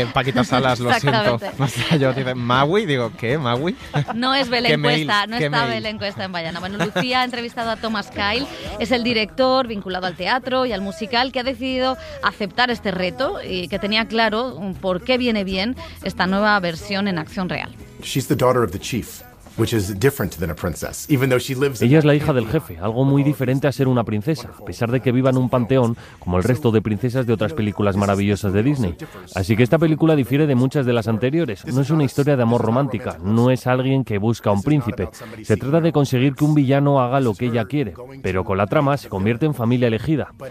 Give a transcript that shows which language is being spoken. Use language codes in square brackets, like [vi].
[es] Paquita Salas, lo siento. Yo dice Maui, digo, ¿qué? ¿Maui? No es Belén Cuesta, no está Belén Cuesta en Bayana. Bueno, Lucía ha entrevistado a Thomas Kyle, es el director vinculado al teatro y al musical, que ha decidido aceptar este reto y que tenía claro por qué viene bien esta nueva versión en acción real. [en] She's the daughter of the chief. Which is different than a princess, even though she lives. [es] Ella es la hija del jefe, algo muy diferente a ser una princesa, a pesar de que viva en un panteón como el resto de princesas de otras películas maravillosas de Disney. Así que esta película difiere de muchas de las anteriores. No es una historia de amor romántica, no es alguien que busca a un príncipe. Se trata de conseguir que un villano haga lo que ella quiere, pero con la trama se convierte en familia elegida.